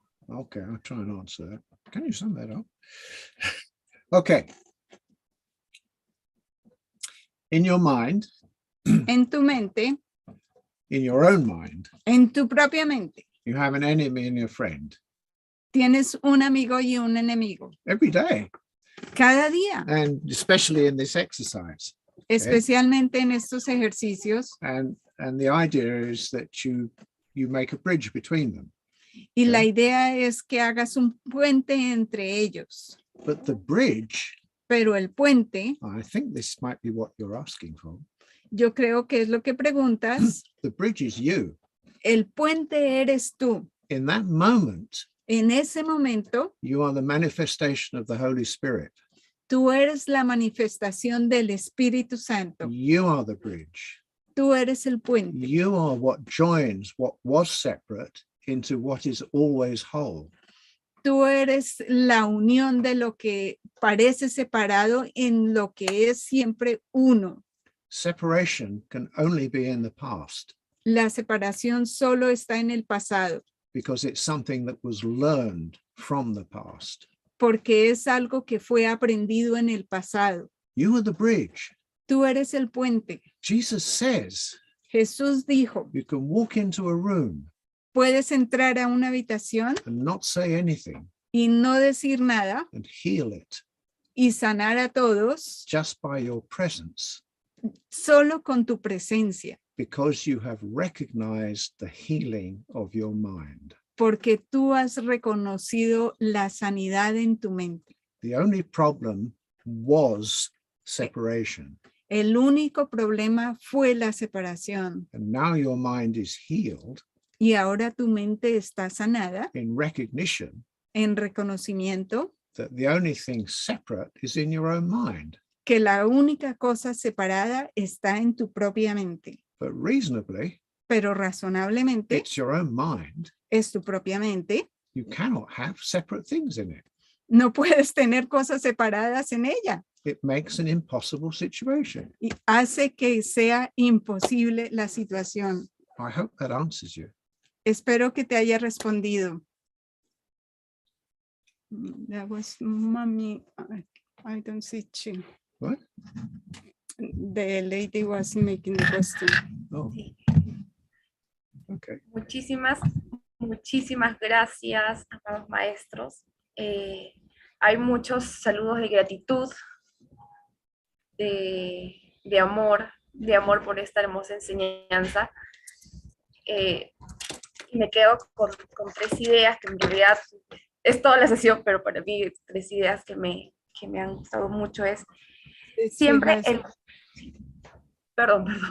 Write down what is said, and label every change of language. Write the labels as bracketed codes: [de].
[en] Okay, I'll try and answer that. Can you sum that up? Okay. In your mind, [es] En tu mente, [en] in your own mind, [es] en tu propia mente, [en] you have an enemy and a friend [es] tienes un amigo y un enemigo. [en] every day, [es] Cada día, [en] and especially in this exercise. [es] especialmente en estos ejercicios. [en] And the idea is that you make a bridge between them. [es] Y la idea es que hagas un puente entre ellos. [en] But the bridge, [es] Pero el puente, [en] I think this might be what you're asking for. [es] yo creo que es lo que preguntas. [en] The bridge is you. [es] El puente eres tú. [en] In that moment, [es] En ese momento, [en] you are the manifestation of the Holy Spirit. [es] tú eres la manifestación del Espíritu Santo. [en] You are the bridge. [es] Tú eres el puente. [en] You are what joins what was separate into what is always whole. [es] Tú eres la unión de lo que parece separado en lo que es siempre uno. [en] Separation can only be in the past [es] La separación solo está en el pasado, [en] because it's something that was learned from the past. [es] porque es algo que fue aprendido en el pasado. [en] You are the bridge. [es] Tú eres el puente. [en] Jesus says [es] Jesús dijo, [en] you can walk into a room [es] puedes entrar a una habitación [en] and not say anything [es] y no decir nada [en] and heal it [es] y sanar a todos [en] just by your presence, [es] solo con tu presencia, [en] because you have recognized the healing of your mind. [es] porque tú has reconocido la sanidad en tu mente. [en] The only problem was separation. [es] El único problema fue la separación [en] And now your mind is healed [es] y ahora tu mente está sanada [en] in recognition [es] en reconocimiento [en] that the only thing separate is in your own mind. [es] que la única cosa separada está en tu propia mente. [en] But reasonably, [es] Pero razonablemente [en] it's your own mind. [es] es tu propia mente. [en] You cannot have separate things in it. [es] No puedes tener cosas separadas en ella. [en] It makes an impossible situation. [es] Y hace que sea imposible la situación. [en] I hope that answers you. [es] Espero que te haya respondido. [en] That was mommy. I don't see you. What? The lady was making the question. Oh, [es] Sí. [en] okay. [es] Muchísimas gracias, amados maestros. Hay muchos saludos de gratitud, de amor por esta hermosa enseñanza. Y me quedo con 3 ideas que en realidad es toda la sesión, pero para mí 3 ideas que me han gustado mucho es siempre el... Perdón.